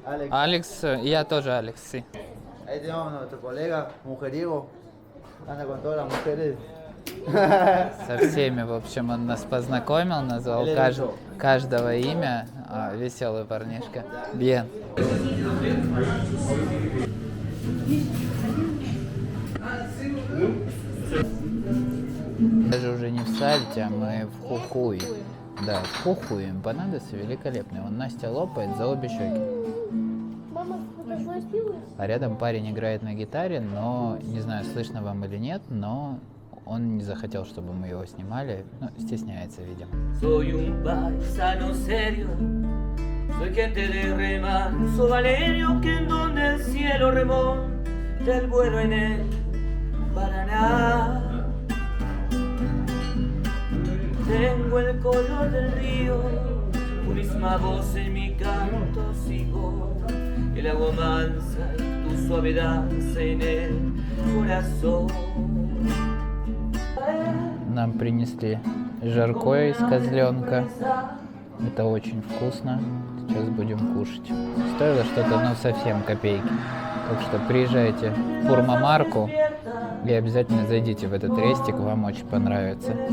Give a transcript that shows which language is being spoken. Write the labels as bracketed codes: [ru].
[ru] Алекс, я тоже Алекс, sí. [es] Ahí tenemos a nuestro colega, mujeriego, anda con todas las mujeres. [ru] Со всеми, в общем, он нас познакомил, назвал каждого имя. Веселый парнишка. Bien. Даже уже не в Сальте, а мы в Хухуи. Да, в Хухуи эмпанадосы великолепные. Вон Настя лопает за обе щеки. А рядом парень играет на гитаре, но, не знаю, слышно вам или нет, но он не захотел, чтобы мы его снимали. Ну, стесняется, видимо. [es] Soy un paisano serio, soy gente de remar, soy Valerio que en donde el cielo remonta el vuelo en el Paraná. Tengo el color del río, purísima voz en mi canto sigo, el agua mansa y tu suave danza en el corazón. [ru] Нам принесли жаркое из козленка. Это очень вкусно. Сейчас будем кушать. Стоило что-то, ну, совсем копейки. Так что приезжайте в Пурмамарку и обязательно зайдите в этот рестик, вам очень понравится.